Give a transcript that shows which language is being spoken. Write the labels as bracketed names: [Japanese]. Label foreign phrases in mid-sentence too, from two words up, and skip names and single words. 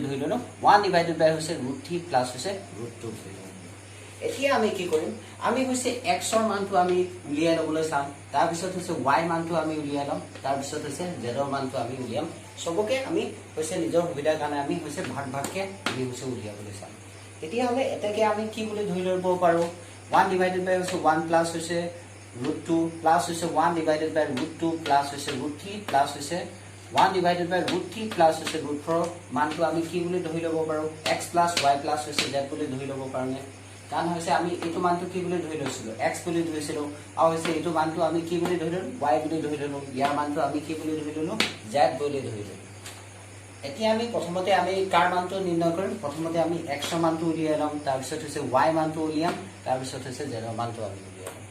[Assamese] ধৰি ললো 1 [English] divided by [Assamese] হৈছে [English] root 3 plus [Assamese] হৈছে root 2 বুলি ধৰি ললো এতিয়া আমি কি কৰিম আমি হৈছে x ৰ মানটো আমি উলিয়াই লবলৈ চাম তাৰ পিছত হৈছে y মানটো আমি উলিয়াই লম তাৰ পিছত হৈছে z ৰ মানটো আমি উলিয়াম সবকে আমি হৈছে নিজৰ সুবিধাৰ কাৰণে আমি হৈছে ভাগ ভাগকে আমি হৈছে উলিয়াবলৈ চাম এতিয়া হলে এটাকে আমি কি বুলি ধৰি লব পাৰো 1 [English] divided by [Assamese] হৈছে 1 plus হৈছে [English] root 2 plus [Assamese] হৈছে 1 [English] divided by root 2 plus [Assamese] হৈছে [English] root 3 plus [Assamese] হৈছে 1 [English] divided by root 3 plus [Assamese] হৈছে root 4 মানটো আমি কি বুলি ধৰি লব পাৰো [English] x plus y plus [Assamese] হৈছে z বুলি ধৰি লব পাৰোনে কারণ হৈছে আমি এটো মানটো কি বুলি ধৰি লৈছিলো x বুলি ধৰিছিলো আৰু হৈছে এটো মানটো আমি কি বুলি ধৰি ললো y বুলি ধৰি ললো ইয়াৰ মানটো আমি কি বুলি ধৰি ললো z বুলি ধৰি ললো এতিয়া আমি প্ৰথমতে আমি কাৰ মানটো নিৰ্ণয় কৰিম প্ৰথমতে আমি x ৰ মানটো উলিয়াই লম তাৰ পিছত হৈছে y মানটো উলিয়াম তাৰ পিছত হৈছে z ৰ মানটো আমি উলিয়াম